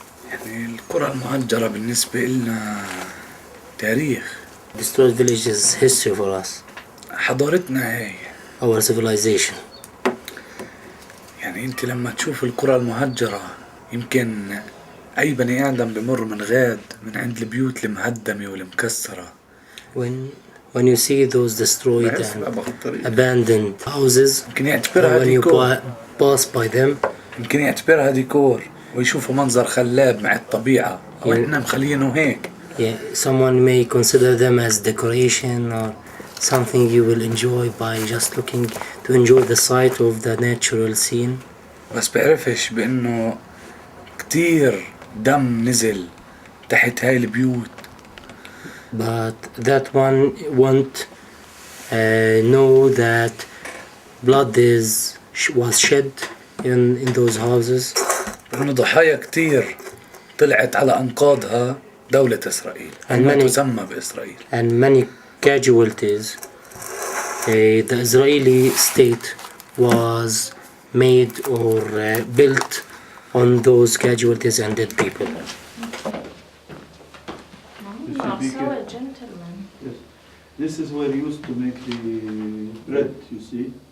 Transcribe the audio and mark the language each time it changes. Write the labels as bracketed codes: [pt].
[ar] يعني القرى المهجرة بالنسبة لنا تاريخ. [en] Destroyed village is history for us. [ar] حضارتنا هي. [en] Our civilization. [ar] يعني انت لما تشوف القرى المهجرة يمكن اي بني ادم بمر من غاد من عند البيوت المهدمة والمكسرة. [en] When you see those destroyed and abandoned houses, when you pass by them, [ar] يمكن يعتبرها ديكور ويشوفوا منظر خلاب مع الطبيعة أو إحنا مخلينه هيك. [en] Someone may consider them as decoration or something you will enjoy by just looking to enjoy the sight of the natural scene. [ar] بس بعرفش بأنه كتير دم نزل تحت هاي البيوت. [en] But that one won't know that blood was shed in those houses. [ar] إنه ضحايا كتير طلعت على أنقاضها دولة إسرائيل ما تسمى بإسرائيل. [en] And many casualties. The Israeli state was made or built on those casualties and dead people. Also a gentleman. Yes. This is where you used to make the bread, you see.